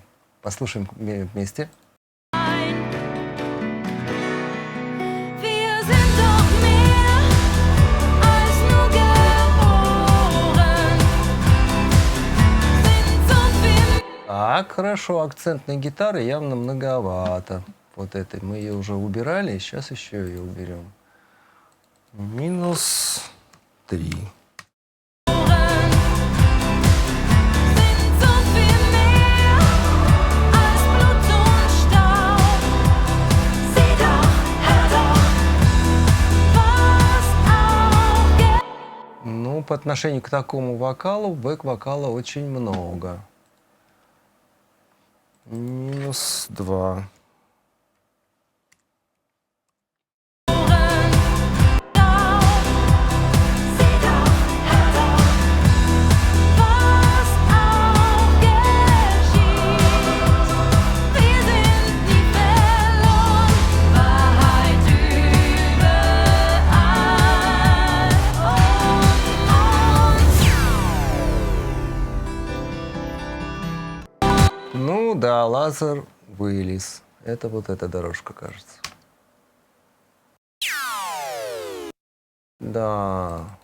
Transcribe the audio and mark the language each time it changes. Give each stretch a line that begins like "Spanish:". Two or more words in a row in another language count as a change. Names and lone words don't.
Russian: Послушаем вместе.
German: Wir sind doch mehr als nur geboren, sind so viel.
Russian: Так, хорошо, акцентной гитары явно многовато. Вот этой мы ее уже убирали, сейчас еще ее уберем. -3.
German: Sind so viel mehr als Blut und Staub. Sieh doch, hör doch, was auch
Russian: Ну, по отношению к такому вокалу, бэк-вокала очень много. -2.
German: Sieh doch, hör doch, was auch geschieht. Wir sind nie verloren, Wahrheit überall um uns.
Russian: Ну да, лазер вылез. Это вот эта дорожка, кажется. Да.